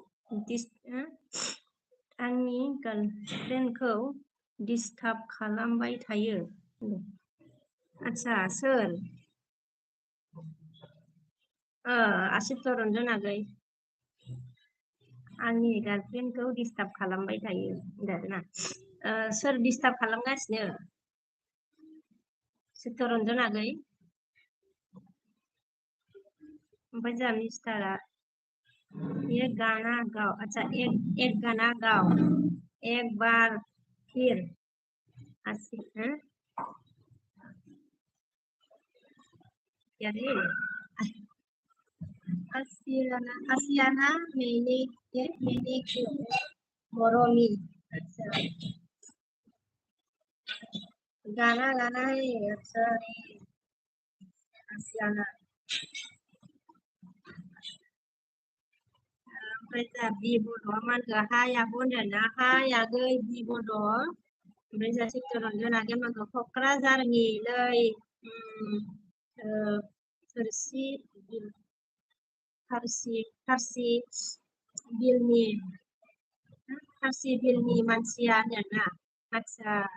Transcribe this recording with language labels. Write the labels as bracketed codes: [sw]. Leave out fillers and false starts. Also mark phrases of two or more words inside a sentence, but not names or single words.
[brx] आंनि गार्लफ्रेन्डखौ डिस्टार्ब खालामबाय थायो आच्छा सोर चित्तरन्जना गै आंनि गार्लफ्रेन्डखौ डिस्टार्ब खालामबाय थायो होनदों सोर डिस्टार्ब खालामगासिनो चित्तरन्जना गै ओमफ्राय जोंहा मिस्टारा [hi] ये गाना गाओ अच्छा एक गाना गाओ एक बार फिर आसियाना मैंने मरमी अच्छा गाना गाना है अच्छा [brx] आसियाना ओमफ्राय जोंहा बि बड'आ मा होनखो हायाबो होनदोंना हायागै बि बड' ओमफ्राय जोंहा चित्तरन्जना गै मा होनखो क'क्राझारनिलै थोरसि फारसि बिलनि मानसिया होनदोंना आच्छा